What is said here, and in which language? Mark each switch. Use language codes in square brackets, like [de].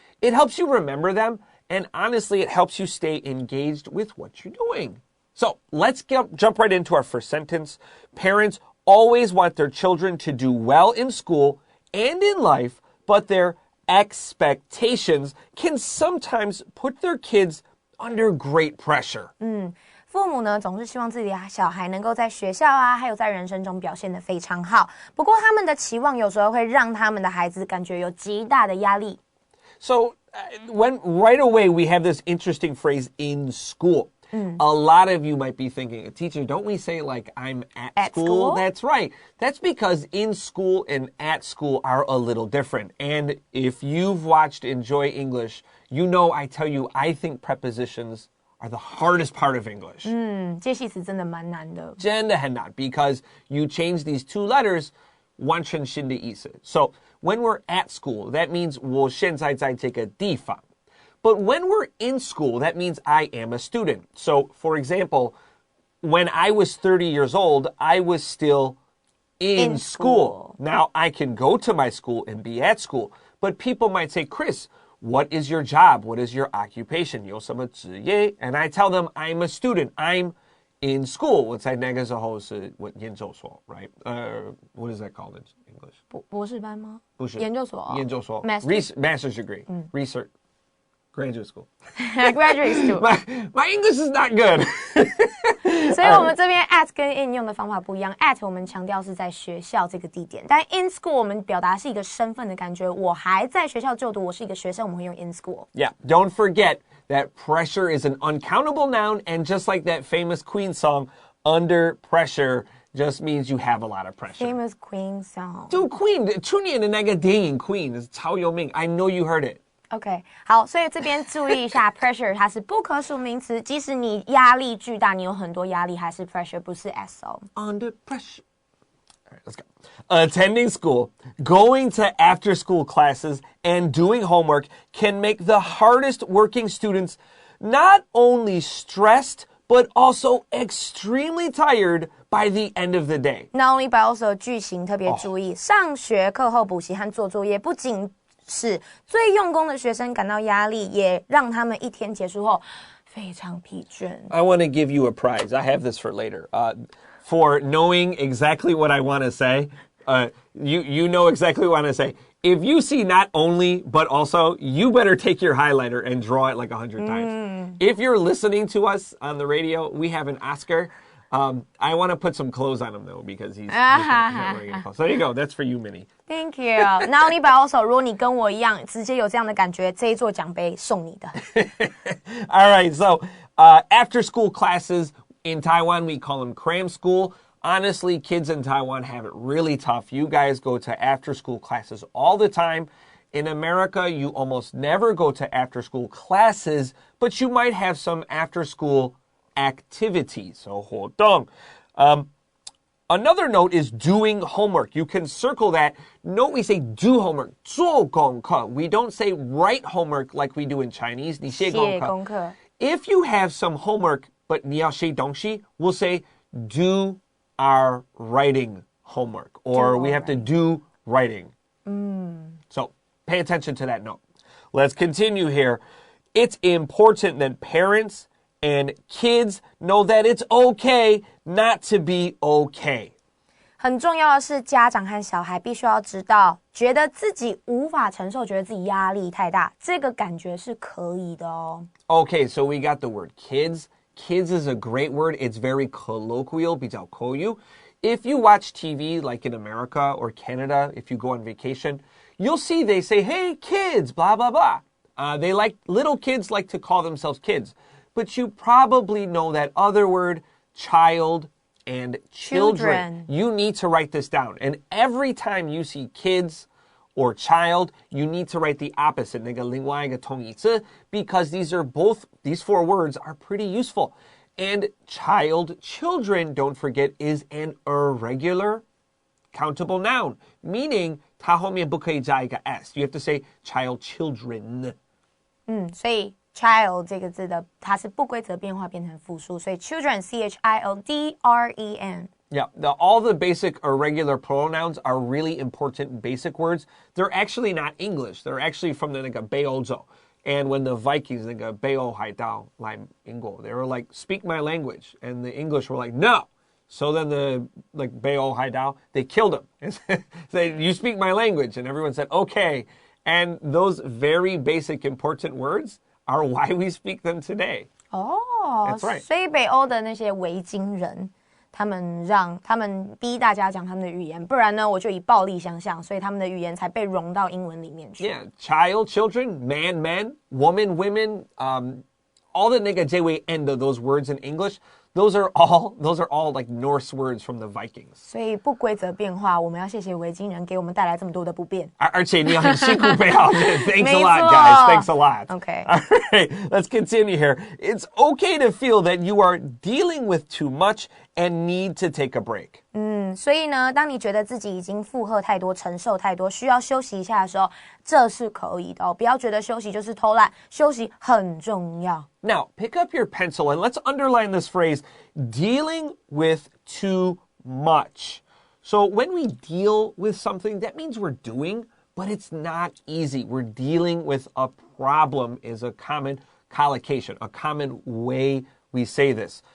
[en] It helps you remember them, and honestly, it helps you stay engaged with what you're doing. So let's jump right into our first sentence. Parents always want their children to do well in school and in life, but their expectations can sometimes put their kids under great pressure. [zh] 父母呢，总是希望自己的小孩能够在学校啊，还有在人生中表现得非常好。不过他们的期望有时候会让他们的孩子感觉有极大的压力。 [en] So when right away we have this interesting phrase in school. A lot of you might be thinking, teacher, don't we say like I'm at school? That's right. That's because in school and at school are a little different. And if you've watched Enjoy English, you know I tell you I think prepositions are the hardest part of English. [zh] 介系词真的蛮难的。真的很难 [en] because you change these two letters, [zh] 完全新的意思. [en] So when we're at school, that means [zh] 我现在在这个地方. [en] But when we're in school, that means I am a student. So, for example, when I was 30 years old, I was still in school. Now, I can go to my school and be at school. But people might say, Chris, what is your job? What is your occupation? [zh] 有什么职业? [en] And I tell them, I'm a student. I'm in school. [zh] 我在那个时候是研究所, [en] right? What is that called in English? [zh] 博士班吗？不是。研究所。研究所。 [en] Master's degree. Research. Graduate school. Graduate school. My English is not good. [zh] 所以我们这边 at 跟 in 用的方法不一样。at 我们强调是在学校这个地点，但 in school 我们表达是一个身份的感觉。我还在学校就读，我是一个学生，我们会用 in school. [en] Yeah, don't forget that pressure is an uncountable noun, and just like that famous Queen song, under pressure just means you have a lot of pressure. Famous Queen song. [zh] Dude, Queen, 去年的那个电影 Queen 超有名. [en] I know you heard it. OK， [zh] 好，所以这边注意一下 ，pressure 它是不可数名词，即使你压力巨大，你有很多压力，还是 pressure， 不是 s o。 [en] Under pressure. right, let's go. Attending school, going to after-school classes, and doing homework can make the hardest working students not only stressed, but also extremely tired by the end of the day. [zh] Not only but also 句型特别注意，上学、课后补习和做作业，不仅使最用功的学生感到压力，也让他们一天结束后非常疲倦。 [en] I want to give you a prize. I have this for later. For knowing exactly what I want to say. You know exactly what I want to say. If you see not only, but also, you better take your highlighter and draw it like 100 times. If you're listening to us on the radio, we have an Oscar. I want to put some clothes on him, though, because he's not wearing a clothes. So there you go. That's for you, Minnie. Thank you. [zh] Not only but also, 如果你跟我一样，直接有这样的感觉，这一座奖杯送你的。 [en] All right. So after school classes in Taiwan, we call them cram school. Honestly, kids in Taiwan have it really tough. You guys go to after-school classes all the time. In America, you almost never go to after-school classes, but you might have some after-school activities. So, [zh] 活动. [en] Another note is doing homework. You can circle that. Note we say do homework. [zh] 做功课. [en] We don't say write homework like we do in Chinese. [zh] 你写功课. [en] If you have some homework, but [zh] 你要写东西, [en] we'll say do our writing homework, or we have to do writing. So pay attention to that note. Let's continue here. It's important that parents and kids know that it's okay not to be okay. [zh] 很重要的是，家长和小孩必须要知道，觉得自己无法承受，觉得自己压力太大，这个感觉是可以的哦。 [en] Okay, so we got the word kids. Kids is a great word. It's very colloquial, [zh] 比较口语. [en] If you watch TV, like in America or Canada, if you go on vacation, you'll see they say, hey, kids, blah, blah, blah. Little kids like to call themselves kids. But you probably know that other word, child and children. You need to write this down. And every time you see kids or child, you need to write the opposite, [zh] 那个另外一个同义词, [en] because these four words are pretty useful. And children, don't forget, is an irregular countable noun, meaning [zh] 它后面不可以加一个 s. [en] You have to say child, children. 所以 child 这个字的它是不规则变化变成复数，所以 children, children. Yeah, all the basic irregular pronouns are really important basic words. They're actually not English. They're actually from the [zh] 那个北欧洲. [en] And when the Vikings, [zh] 那个北欧海盗来英国, [en] they were like, speak my language. And the English were like, no. So then the [zh] 北欧海盗, [en] they killed him. And said, you speak my language. And everyone said, okay. And those very basic important words are why we speak them today. Oh, that's right. [zh] 所以北欧的那些维京人他们逼大家讲他们的语言，不然呢我就以暴力相向，所以他们的语言才被融到英文里面去。 [en] Yeah, child, children, man, man, woman, women, all the [zh] 那个结尾 [en] end of those words in English, those are all like Norse words from the Vikings. [zh] 所以不规则变化，我们要谢谢维京人给我们带来这么多的不便。而且你要很辛苦背好。 [en] Thanks a lot, guys. Thanks a lot. Okay. All right, let's continue here. It's okay to feel that you are dealing with too much and need to take a break. [zh] 所以呢，当你觉得自己已经负荷太多、承受太多，需要休息一下的时候，这是可以的哦。不要觉得休息就是偷懒，休息很重要。 [en] Now, pick up your pencil and let's underline this phrase, dealing with too much. So when we deal with something, that means we're doing, but it's not easy. We're dealing with a problem is a common collocation, a common way we say this.